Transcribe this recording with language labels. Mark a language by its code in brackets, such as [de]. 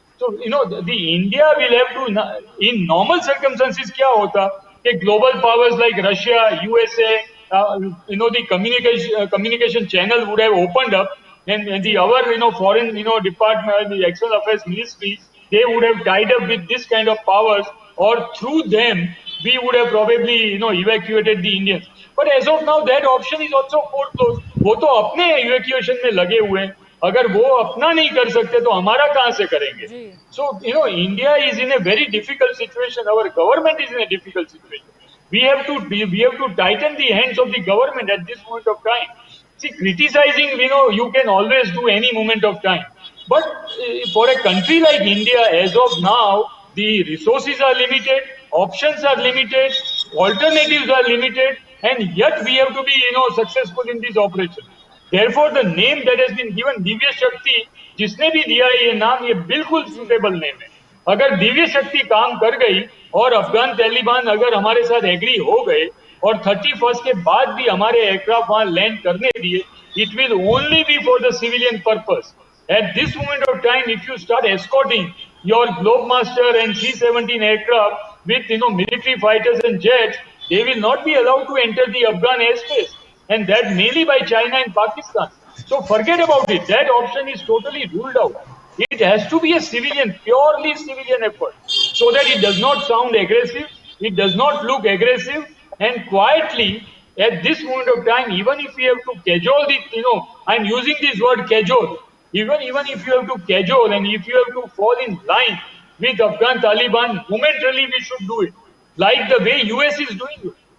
[en] So the India will have to, in normal circumstances, [hi] क्या होता कि [en] global powers like Russia, USA, the communication channel would have opened up, and the our foreign department, the external affairs ministry, they would have tied up with this kind of powers, or through them we would have probably evacuated the Indians. But as of now that option is also foreclosed. [hi] वो तो अपने evacuation में लगे हुए हैं. अगर वो अपना नहीं कर सकते तो हमारा कहाँ से करेंगे? [en] So India is in a very difficult situation. Our government is in a difficult situation. We have to tighten the hands of the government at this moment of time. See, criticizing you can always do any moment of time. But for a country like India, as of now, the resources are limited, options are limited, alternatives are limited, and yet we have to be successful in this operation. Therefore, the name that has been given, [hi] Divya शक्ति, जिसने भी दिया है ये नाम, ये बिल्कुल suitable name है. अगर दिव्य शक्ति काम कर गई और अफगान तालिबान अगर हमारे साथ एग्री हो गए और 31st के बाद भी हमारे एयरक्राफ्ट वहां लैंड करने दिए, [en] it will only be for the civilian purpose. At this moment of time, if you start escorting your Globemaster and C-17 aircraft with military fighters and jets, they will not be allowed to enter the Afghan airspace, and that mainly by China and Pakistan. So forget about it. That option is totally ruled out. It has to be a civilian, purely civilian effort, so that it does not sound aggressive, it does not look aggressive, and quietly at this moment of time, even if we have to cajole the, I'm using this word cajole, even if you have to cajole and if you have to fall in line with Afghan Taliban, momentarily we should do it, like the way US is doing it.